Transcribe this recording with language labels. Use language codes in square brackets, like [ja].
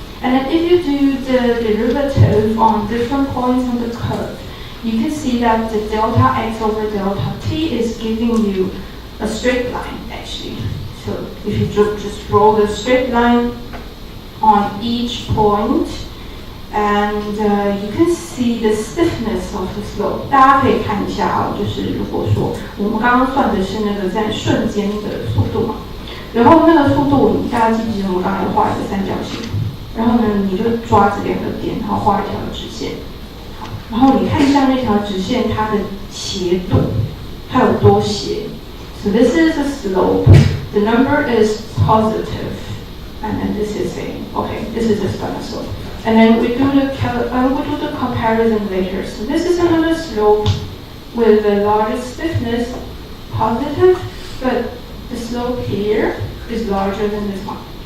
[en] And then if you do the derivative on different points on the curve, you can see that the delta x over delta t is giving you a straight line actually. So if you just draw the straight line on each point, And you can see the stiffness of the slope. [zh] 大家可以看一下啊，就是如果说我们刚刚算的是那个在瞬间的速度嘛，然后那个速度，大家记不记得我们刚才画一个三角形？然后呢，你就抓这两个点，然后画一条直线。好，然后你看一下那条直线它的斜度，它有多斜。 [en] So this is a slope. The number is positive, and then this is this is just a slope. And then we do the comparison later. So this is another slope with the largest stiffness, positive, but the slope here is larger than this one.